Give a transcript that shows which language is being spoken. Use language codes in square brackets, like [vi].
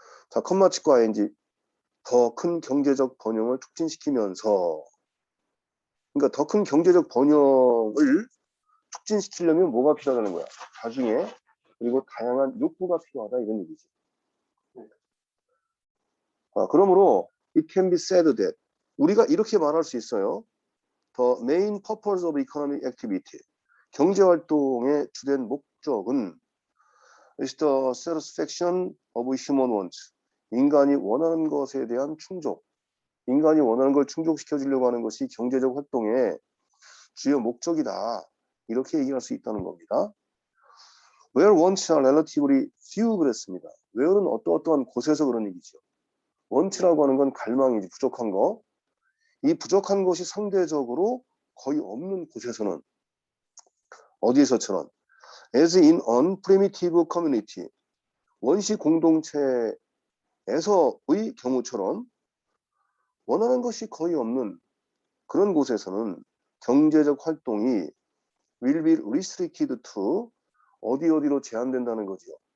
[ko] 자, 컴마 치고 ing 더 큰 경제적 번영을 촉진시키면서 그러니까 더 큰 경제적 번영을 촉진시키려면 뭐가 필요하다는 거야? 나중에 그리고 다양한 욕구가 필요하다 이런 얘기지. [en] 그러므로 it can be said that [ko] 우리가 이렇게 말할 수 있어요. [en] The main purpose of economic activity [ko] 경제활동의 주된 목적은 [en] is the satisfaction of human wants. [ko] 인간이 원하는 것에 대한 충족. 인간이 원하는 걸 충족시켜 주려고 하는 것이 경제적 활동의 주요 목적이다. 이렇게 얘기할 수 있다는 겁니다. [en] Where wants are relatively few [ko] 그랬습니다. where는 어떠한 곳에서 그런 얘기죠. want라고 하는 건 갈망이지, 부족한 거. 이 부족한 것이 상대적으로 거의 없는 곳에서는 어디에서처럼 [en] as in an primitive community [ko] 원시 공동체에서의 경우처럼 원하는 것이 거의 없는 그런 곳에서는 경제적 활동이 [en] will be restricted to [ko] 어디로 제한된다는 거죠.